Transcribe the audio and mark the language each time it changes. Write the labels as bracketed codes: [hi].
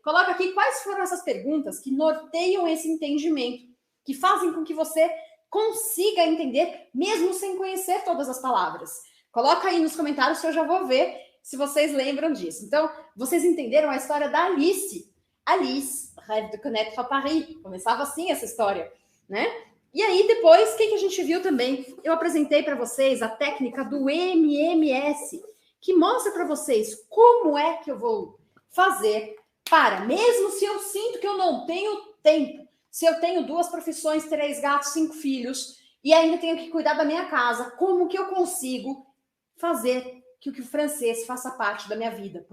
[pt] Coloca aqui quais foram essas perguntas que norteiam esse entendimento, que fazem com que você consiga entender, mesmo sem conhecer todas as palavras. Coloca aí nos comentários que eu já vou ver se vocês lembram disso. Então, vocês entenderam a história da Alice. [fr] Alice, rêve de connaître Paris. [pt] Começava assim essa história, né? E aí, depois, o que a gente viu também? Eu apresentei para vocês a técnica do MMS, que mostra para vocês como é que eu vou fazer para, mesmo se eu sinto que eu não tenho tempo, se eu tenho 2 profissões, 3 gatos, 5 filhos, e ainda tenho que cuidar da minha casa, como que eu consigo fazer que o francês faça parte da minha vida?